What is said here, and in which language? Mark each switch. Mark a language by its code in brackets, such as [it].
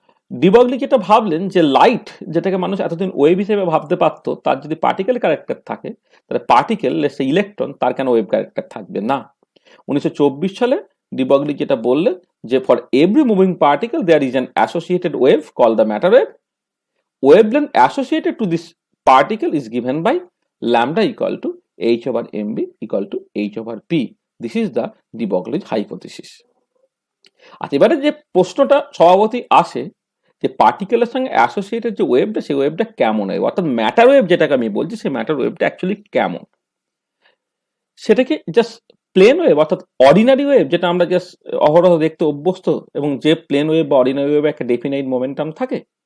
[bn] De Broglie যেটা ভাবলেন যে লাইট, যেটাকে মানুষ এতদিন ওয়েভ হিসেবে ভাবতে পারতো, তার যদি পার্টিকেল ক্যারেক্টার থাকে, তাহলে পার্টিকেল লেটস ইলেকট্রন, তার কেন ওয়েভ ক্যারেক্টার থাকবে না। 1924 সালে ডি ব্রগলি যেটা বললেন যে [en] For every moving particle there is an associated wave call the matter wave, wavelength associated to this particle is given by lambda equal to h over mb equal to h over p. This is the de Broglie's hypothesis. [bn] আচ্ছা, এবারে যে প্রশ্নটা স্বভাবতই আসে যে পার্টিকেলের সঙ্গে associated যে ওয়েভটা, সেই ওয়েভটা কেমন হয়, অর্থাৎ ম্যাটার ওয়েভ যেটাকে আমি বলছি, সেই ম্যাটার ওয়েভটা অ্যাকচুয়ালি কেমন। সেটা কি জাস্ট প্লেন ওয়েভ, অর্থাৎ অর্ডিনারি ওয়েভ, যেটা আমরা জাস্ট অহরহ দেখতে অভ্যস্ত, এবং যে প্লেন ওয়েভ বা অর্ডিনারি ওয়েভে একটা ডেফিনাইট মোমেন্টাম থাকে।